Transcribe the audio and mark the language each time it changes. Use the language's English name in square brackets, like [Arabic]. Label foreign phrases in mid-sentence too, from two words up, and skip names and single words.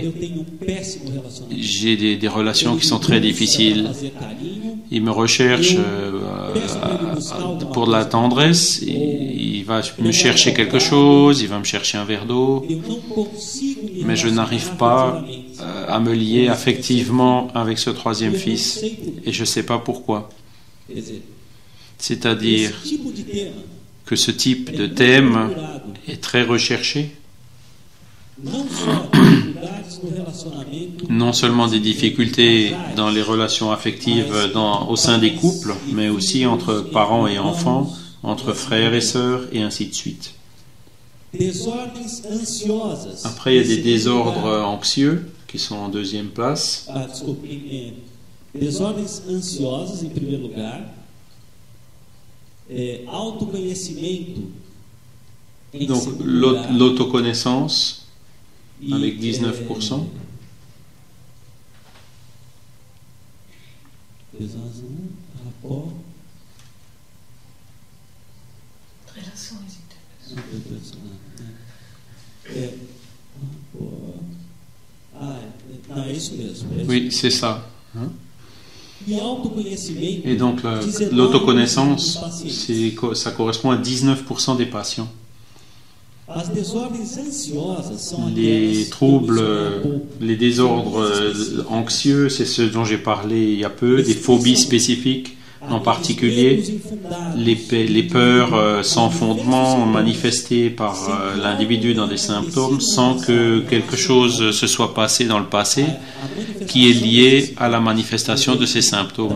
[Portuguese] eu tenho péssimo relacionamento. [French] j'ai des relations qui sont très difficiles. [Portuguese] Fazer carinho, [French] Il me recherche pour de la tendresse, il va me chercher quelque chose, il va me chercher un verre d'eau, [Portuguese] eu não consigo me [French] mais je n'arrive [Portuguese] relacionar [French] pas [Portuguese] afetivamente. [French] à me lier affectivement avec ce troisième [Portuguese] Eu não [French] fils, [Portuguese] sei por quê. [French] et je ne sais pas pourquoi. [Portuguese] Quer dizer, [French] C'est-à-dire [Portuguese] esse tipo de tema [French] que ce type [Portuguese] é [French] de [Portuguese] muito [French] thème [Portuguese] procurado, [French] est très recherché, [Portuguese] não só dificuldades no relacionamento, [French] non seulement des difficultés dans les relations affectives au sein des couples, mais aussi entre parents et enfants, entre frères et sœurs, et ainsi de suite. [Portuguese] desordens ansiosas. [French] Après, il y a des [Portuguese] Em segundo [French] désordres [Portuguese] lugar, [French] anxieux qui sont en deuxième place. [Portuguese] desculpe, desordens ansiosas em primeiro lugar, autoconhecimento em [French] Donc [Portuguese] segundo lugar, [French] l'autoconnaissance [Portuguese] e, [French] avec 19%. [Portuguese] Desordens, rapport, Relações interpessoais. Não, é isso mesmo. [French] Oui, c'est ça. [Portuguese] E autoconhecimento, [French] Et donc [Portuguese] 19% [French] l'autoconnaissance, [Portuguese] dos pacientes. [French] ça correspond à 19% des patients. [Portuguese] As desordens ansiosas são [French] Les [Portuguese] aquelas [French] troubles, [Portuguese] que [French] les désordres anxieux, c'est ce dont j'ai parlé il y a peu, des phobies spécifiques, en particulier les peurs sans fondement manifestées par l'individu dans des symptômes sans que quelque chose se soit passé dans le passé qui est lié à la manifestation de ces symptômes.